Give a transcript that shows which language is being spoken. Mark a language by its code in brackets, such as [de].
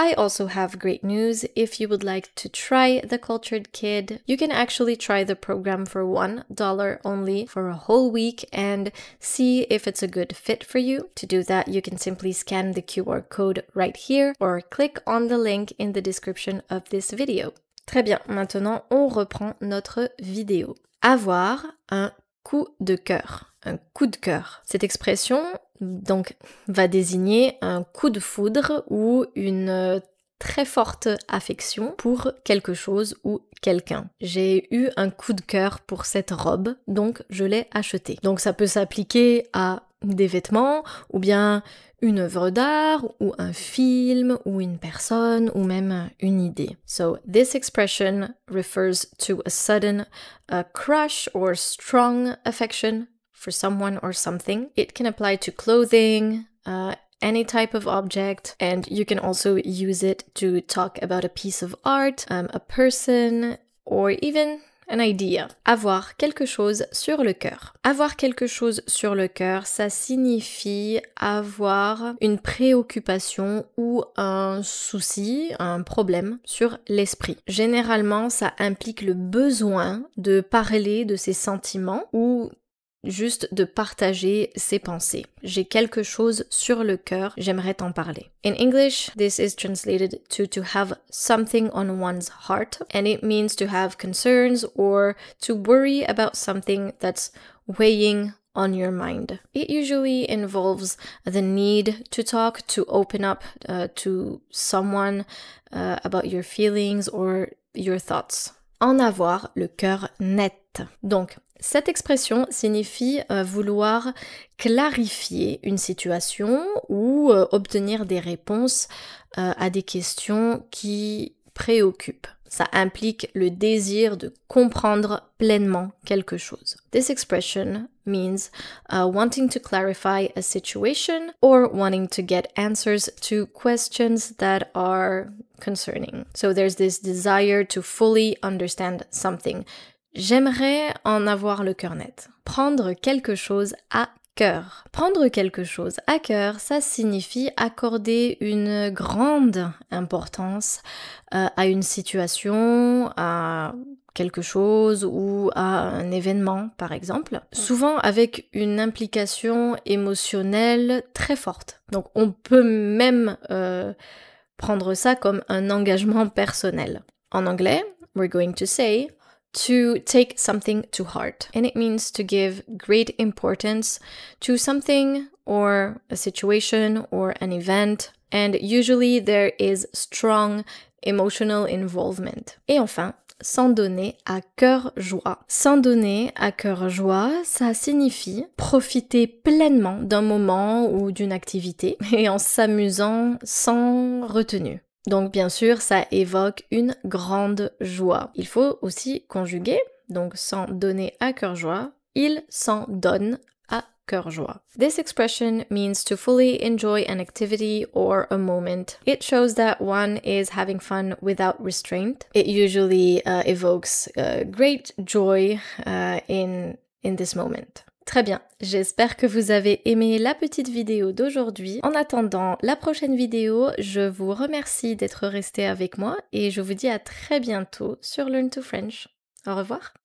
[en] I also have great news. If you would like to try The Cultured Kid, you can actually try the program for $1 only for a whole week and see if it's a good fit for you. To do that, you can simply scan the QR code right here or click on the link in the description of this video. [fr] Très bien, maintenant on reprend notre vidéo. Avoir un coup de cœur. Un coup de cœur. Cette expression donc va désigner un coup de foudre ou une très forte affection pour quelque chose ou quelqu'un. J'ai eu un coup de cœur pour cette robe, donc je l'ai achetée. Donc ça peut s'appliquer à des vêtements, ou bien une œuvre d'art, ou un film, ou une personne, ou même une idée. [en] So this expression refers to a sudden crush or strong affection for someone or something. It can apply to clothing, any type of object, and you can also use it to talk about a piece of art, a person, or even an idea. [fr] Avoir quelque chose sur le cœur. Avoir quelque chose sur le cœur, ça signifie avoir une préoccupation ou un souci, un problème sur l'esprit. Généralement, ça implique le besoin de parler de ses sentiments ou juste de partager ses pensées. J'ai quelque chose sur le cœur, j'aimerais t'en parler. [en] In English, this is translated to have something on one's heart, and it means to have concerns or to worry about something that's weighing on your mind. It usually involves the need to talk, to open up to someone about your feelings or your thoughts. [fr] En avoir le cœur net. Donc, cette expression signifie vouloir clarifier une situation ou obtenir des réponses à des questions qui préoccupent. Ça implique le désir de comprendre pleinement quelque chose. This expression means wanting to clarify a situation or wanting to get answers to questions that are concerning. So there's this desire to fully understand something. J'aimerais en avoir le cœur net. Prendre quelque chose à cœur. Prendre quelque chose à cœur, ça signifie accorder une grande importance à une situation, à quelque chose ou à un événement, par exemple. Souvent avec une implication émotionnelle très forte. Donc on peut même prendre ça comme un engagement personnel. En anglais, [en] we're going to say to take something to heart. And it means to give great importance to something or a situation or an event. And usually there is strong emotional involvement. Et enfin, s'en donner à cœur joie. S'en donner à cœur joie, ça signifie profiter pleinement d'un moment ou d'une activité et en s'amusant sans retenue. Donc bien sûr, ça évoque une grande joie. Il faut aussi conjuguer, donc s'en donner à cœur joie, il s'en donne à cœur joie. This expression means to fully enjoy an activity or a moment. It shows that one is having fun without restraint. It usually evokes great joy in this moment. [fr] Très bien, j'espère que vous avez aimé la petite vidéo d'aujourd'hui. En attendant la prochaine vidéo, je vous remercie d'être resté avec moi et je vous dis à très bientôt sur Learn to French. Au revoir.